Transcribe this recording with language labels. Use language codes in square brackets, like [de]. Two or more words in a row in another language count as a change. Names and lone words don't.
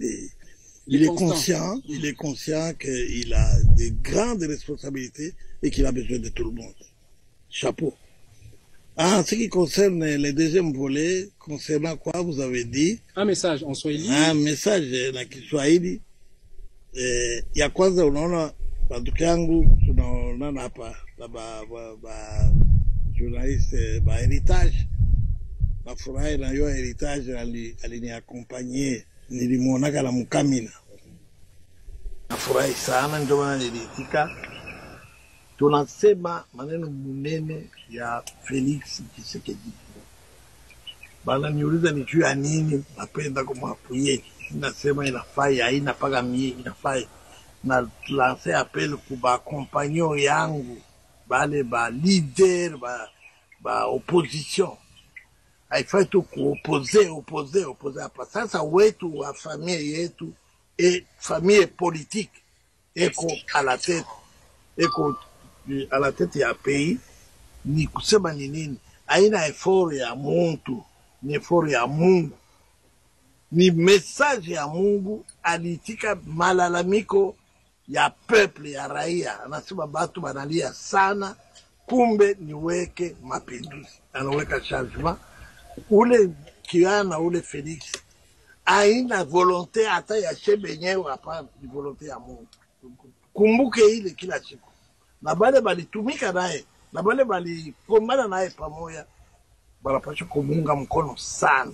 [fr] Il est conscient qu'il a de grandes responsabilités et qu'il a besoin de tout le monde. Chapeau. En ce qui concerne le deuxième volet, concernant quoi vous avez dit? Un message en Swahili. Un message en Kiswahili. [sw] Ya kwanza unaona banduku yangu tunaonana hapa na ba journaliste ba héritage. Nafurahi na yo héritage aliniaccompagner nilimuonaka na Mukamina. Nafurahi sana ndio maana niliitika. Tunasema maneno munene ya Felix Tshisekedi. Bana niuliza ni juu ya nini napenda kumwapuye. Nasema inafaa haina paka mie inafaa na [fr] lancer appel [sw] kuba compagnon yangu bale ba leader ba opposition. Haifai tu kuopposer hapa. Sasa wetu wa familia yetu [fr] et famille politique [sw] eko [fr] à la tête [sw] ya pays ni kusema ni nini haina effort ya muntu ni effort ya Mungu ni message ya Mungu alitika malalamiko ya peuple ya raia anasema batu banalia sana kumbe niweke mapinduzi anaweka changement ule kiana ule Felix haina volonté hata ya shebenyewe hapa ni volonté ya Mungu kumbuke ile kila siku na bale balitumika naye na bale balipomana naye pamoja banapaswa kumunga mkono sana.